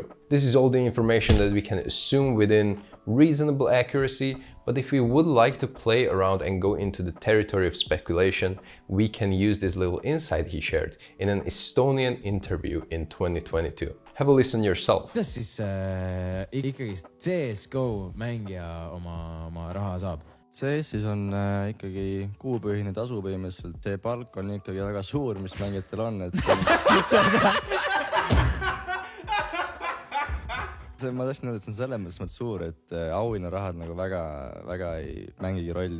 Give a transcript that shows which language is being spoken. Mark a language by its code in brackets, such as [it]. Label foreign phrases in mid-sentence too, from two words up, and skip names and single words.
[en] This is all the information that we can assume within reasonable accuracy, but if we would like to play around and go into the territory of speculation, we can use this little insight he shared in an Estonian interview in 2022. Have a listen yourself. [et] Kuidas siis ikkagi CSGO mängija oma raha saab? CS-is on ikkagi kuupõhine tasu põhimõtteliselt. See palk on ikkagi väga suur, mis mängijatel on. Ma tahtsin öelda, et see on selles mõttes suur, et auhinnarahad nagu väga ei mängigi rolli.